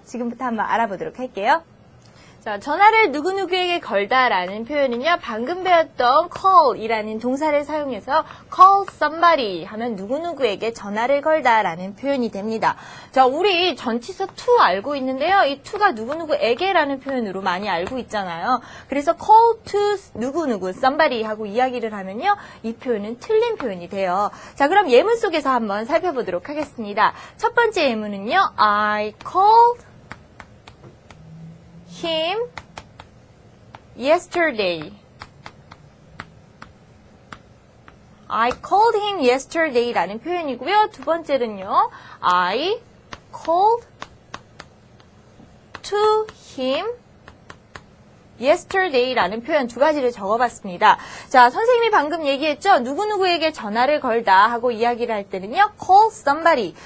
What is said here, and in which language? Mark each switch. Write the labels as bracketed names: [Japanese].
[Korean] 지금부터 한번 알아보도록 할게요. 자, 전화를 누구누구에게 걸다라는 표현은요, 방금 배웠던 call이라는 동사를 사용해서 call somebody 하면 누구누구에게 전화를 걸다라는 표현이 됩니다. 자, 우리 전치사 to 알고 있는데요. 이 to가 누구누구에게라는 표현으로 많이 알고 있잖아요. 그래서 call to 누구누구 somebody 하고 이야기를 하면요, 이 표현은 틀린 표현이 돼요. 자, 그럼 예문 속에서 한번 살펴보도록 하겠습니다. 첫 번째 예문은요, [English] I called him yesterday. I called him yesterday [Korean] 라는 표현이고요. 두 번째는요, [English] I called to him yesterday [Korean] 라는 표현 두 가지를 적어봤습니다. 자, 선생님이 방금 얘기했죠? 누구누구에게 전화를 걸다 하고 이야기를 할 때는요, call somebody.